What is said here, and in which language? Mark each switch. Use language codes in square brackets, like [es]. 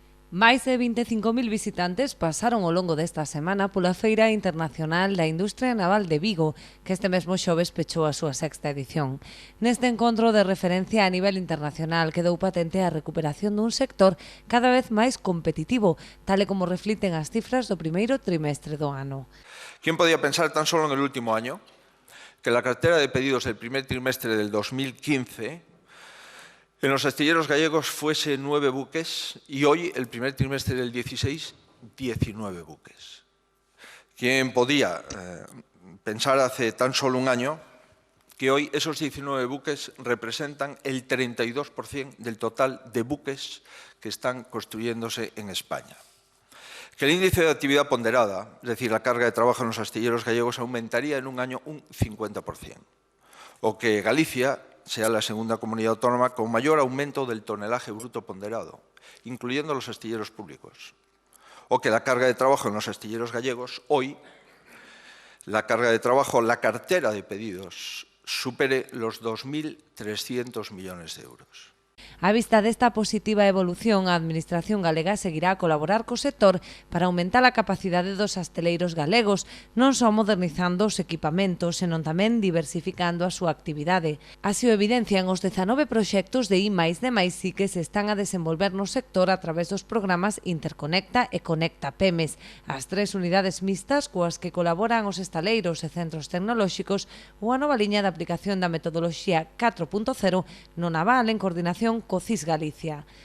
[gl] Máis de 25.000 visitantes pasaron ao longo desta semana pola Feira Internacional da Industria Naval de Vigo, que este mesmo xoves pechou a súa sexta edición. Neste encontro de referencia a nivel internacional quedou patente a recuperación dun sector cada vez máis competitivo, tal e como refliten as cifras do primeiro trimestre do ano. [es] ¿Quién podía pensar tan solo en el último año que la cartera de pedidos del primer trimestre del 2015 en los astilleros gallegos fuese 9 buques y hoy, el primer trimestre del 16, 19 buques? ¿Quién podía pensar hace tan solo un año que hoy esos 19 buques representan el 32% del total de buques que están construyéndose en España. Que el índice de actividad ponderada, es decir, la carga de trabajo en los astilleros gallegos, aumentaría en un año un 50%. O que Galicia sea la segunda comunidad autónoma con mayor aumento del tonelaje bruto ponderado, incluyendo los astilleros públicos. O que la carga de trabajo en los astilleros gallegos, hoy, la carga de trabajo, la cartera de pedidos, supere los 2.300 millones de euros. [gl] A vista desta positiva evolución, a Administración galega seguirá a colaborar co sector para aumentar a capacidade dos asteleiros galegos, non só modernizando os equipamentos, senón tamén diversificando a súa actividade. Así o evidencian os 19 proxectos de I+D+I que se están a desenvolver no sector a través dos programas Interconecta e Conecta Pemes, as 3 unidades mixtas coas que colaboran os estaleiros e centros tecnolóxicos ou a nova liña de aplicación da metodoloxía 4.0 no naval en coordinación co CIS Galicia.